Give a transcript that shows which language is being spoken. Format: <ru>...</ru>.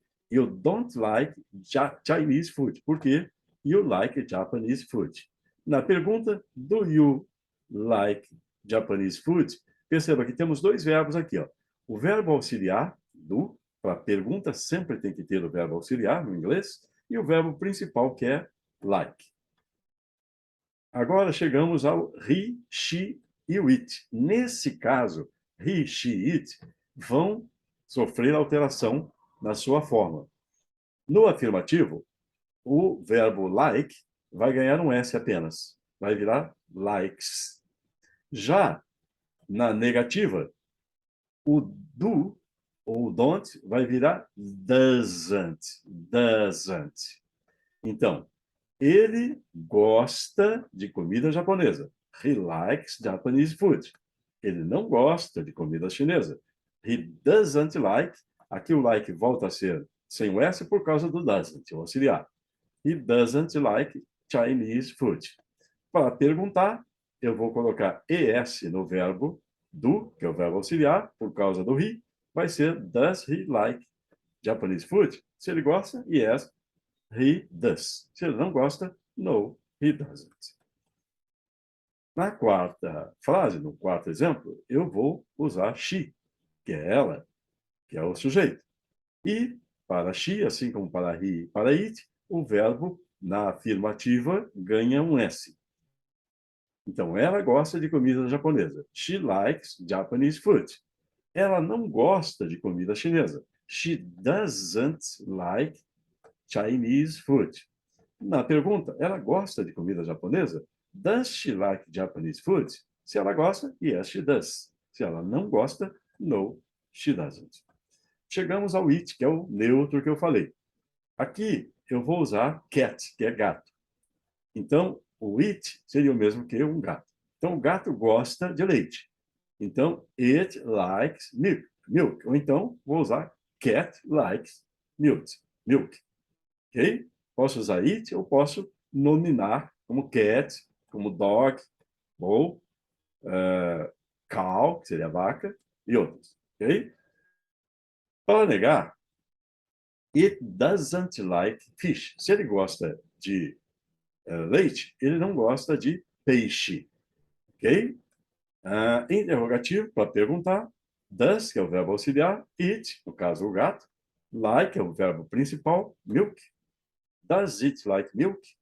<en>You don't like Chinese food,</en> <pt>porque</pt> <en>you like Japanese food.</en> <pt>Na pergunta,</pt> <en>do you like Japanese food?</en> <pt>Perceba que temos dois verbos aqui. Ó. O verbo auxiliar, do, para a pergunta sempre tem que ter o verbo auxiliar no inglês, e o verbo principal, que é like. Agora chegamos ao he, she e o it. Nesse caso, he, she, it vão sofrer alteração na sua forma. No afirmativo, o verbo like vai ganhar um S apenas. Vai virar likes. Já na negativa, o do ou don't vai virar doesn't. Doesn't. Então, ele gosta de comida japonesa.</pt> <en>He likes Japanese food.</en> <pt>Ele não gosta de comida chinesa.</pt> <en>He doesn't like.</en> <pt>Aqui o like volta a ser sem o S por causa do doesn't, o auxiliar.</pt> <en>He doesn't like Chinese food.</en> <pt>Para perguntar, eu vou colocar ES no verbo do, que é o verbo auxiliar, por causa do he, vai ser</pt> <en>does he like Japanese food?</en> <pt>Se ele gosta,</pt> <en>yes, he does.</en> <pt>Se ele não gosta,</pt> <en>no, he doesn't.</en> <pt>Na quarta frase, no quarto exemplo, eu vou usar she, que é ela, que é o sujeito. E para she, assim como para he e para it, o verbo na afirmativa ganha um S. Então, ela gosta de comida japonesa.</pt> <en>She likes Japanese food.</en> <pt>Ela não gosta de comida chinesa.</pt> <en>She doesn't like Chinese food.</en> <pt>Na pergunta, ela gosta de comida japonesa?</pt> <en>Does she like Japanese food?</en> <pt>Se ela gosta,</pt> <en>yes, she does.</en> <pt>Se ela não gosta,</pt> <en>no, she doesn't.</en> <pt>Chegamos ao it, que é o neutro que eu falei. Aqui, eu vou usar cat, que é gato. Então, o it seria o mesmo que um gato. Então, o gato gosta de leite. Então,</pt> <en>it likes milk. Milk.</en> <pt>Ou então, vou usar</pt> <en>cat likes milk. Milk. Ok?</en> <pt>Posso usar it ou posso nominar como cat, como dog, ou cow, que seria vaca, e outros. Ok? Para negar,</pt> <en>it doesn't like fish.</en> <pt>Se ele gosta de leite, ele não gosta de peixe. Ok? Interrogativo, para perguntar. Does, que é o verbo auxiliar. It, no caso, o gato.</pt> <en>Like,</en> <pt>é o verbo principal.</pt> <en>Milk. Does it like milk?</en>